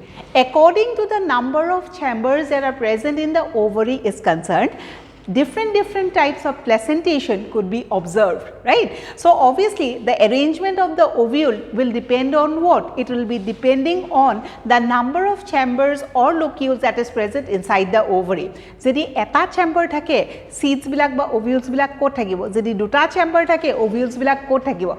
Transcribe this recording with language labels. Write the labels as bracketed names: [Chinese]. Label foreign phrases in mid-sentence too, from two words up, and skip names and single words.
[English] According to the number of chambers that are present in the ovary is concerned, different types of placentation could be observed, right. So, obviously the arrangement of the ovule will depend on what? It will be depending on the number of chambers or locules that is present inside the ovary. [Assamese] যদি এটা chamber থাকে, seeds বিলাক বা ovules বিলাক ক'ত থাকিব, যদি দুটা chamber থাকে, ovules বিলাক ক'ত থাকিব.